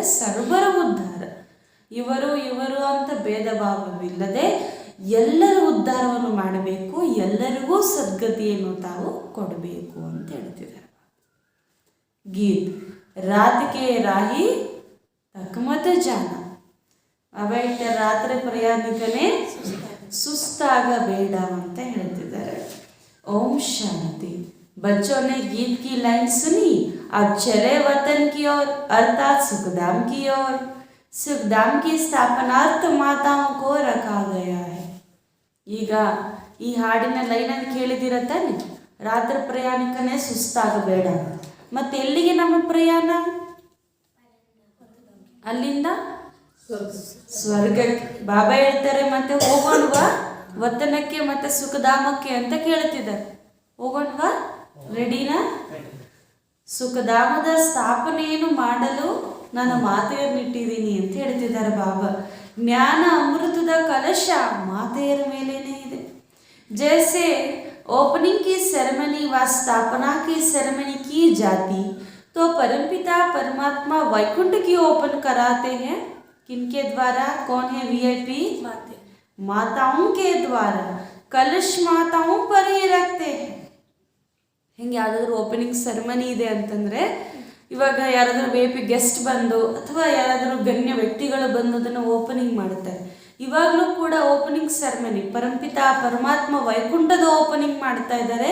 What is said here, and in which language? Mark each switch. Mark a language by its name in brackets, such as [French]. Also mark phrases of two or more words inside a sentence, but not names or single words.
[Kannada] ಸರ್ವರ ಉದ್ಧಾರ, ಇವರು ಅಂತ ಭೇದ ಭಾವವಿಲ್ಲದೆ ಎಲ್ಲರ ಉದ್ಧಾರವನ್ನು ಮಾಡಬೇಕು, ಎಲ್ಲರಿಗೂ ಸದ್ಗತಿಯನ್ನು ತಾವು ಕೊಡಬೇಕು ಅಂತ ಹೇಳ್ತಿದ್ದಾರೆ. [Hindi] गीत रात के राही थक मत जाना. [Kannada] ಬಾಬಾ ಹೇಳ್ತಾರೆ, ರಾತ್ರಿ ಪ್ರಯಾಣಿಕನೇ ಸುಸ್ತಾಗಬೇಡ ಅಂತ ಹೇಳ್ತಿದ್ದಾರೆ. [Hindi] ओम शांति। बच्चों ने गीत की लाइन सुनी, अब चले वतन की ओर, अर्थात सुखधाम की ओर। सुखधाम की स्थापनार्थ माताओं को रखा गया है। [Kannada] ಈಗ ಈ ಹಾಡಿನ ಲೈನನ್ನು ಕೇಳಿದಿರ ತಾನೆ? ರಾತ್ರಿ ಪ್ರಯಾಣಿಕನೇ ಸುಸ್ತಾಗಬೇಡ. ಮತ್ತೆ ಎಲ್ಲಿಗೆ ನಮ್ಮ ಪ್ರಯಾಣ? ಅಲ್ಲಿಂದ ಸ್ವರ್ಗಕ್ಕೆ. ಬಾಬಾ ಹೇಳ್ತಾರೆ, ಮತ್ತೆ ಹೋಗೋಣವಾ ವತನಕ್ಕೆ ಮತ್ತೆ ಸುಖಧಾಮಕ್ಕೆ ಅಂತ ಕೇಳ್ತಿದ್ದಾರೆ. ಹೋಗೋಣವಾ? ರೆಡಿನಾ? ಸುಖಧಾಮದ ಸ್ಥಾಪನೆಯನ್ನು ಮಾಡಲು ನಾನು ಮಾತೆಯರನ್ನಿಟ್ಟಿದ್ದೀನಿ ಅಂತ ಹೇಳ್ತಿದ್ದಾರೆ ಬಾಬಾ. ಜ್ಞಾನ ಅಮೃತದ ಕಲಶ ಮಾತೆಯರ ಮೇಲೇನೆ ಇದೆ. [Hindi] जैसे ओपनिंग की सेरेमनी व स्थापना की सेरेमनी की जाती तो परमपिता परमात्मा वैकुंठ की ओपन कराते हैं। किनके द्वारा? कौन है वीआईपी? माताओं के द्वारा। कलश माताओं पर ही रखते हैं. [Kannada] ಹಿಂಗೆ ಯಾವುದಾದ್ರೂ [English] opening ceremony [Kannada] ಇದೆ ಅಂತಂದರೆ, ಇವಾಗ ಯಾರಾದರೂ [English] VIP guest [Kannada] ಬಂದು ಅಥವಾ ಯಾರಾದರೂ ಗಣ್ಯ ವ್ಯಕ್ತಿಗಳು ಬಂದು ಅದನ್ನು ಓಪನಿಂಗ್ ಮಾಡುತ್ತಾರೆ. ಇವಾಗಲೂ ಕೂಡ [English] opening ceremony [Kannada] ಪರಂಪಿತ ಪರಮಾತ್ಮ ವೈಕುಂಠದ ಓಪನಿಂಗ್ ಮಾಡ್ತಾ ಇದ್ದಾರೆ.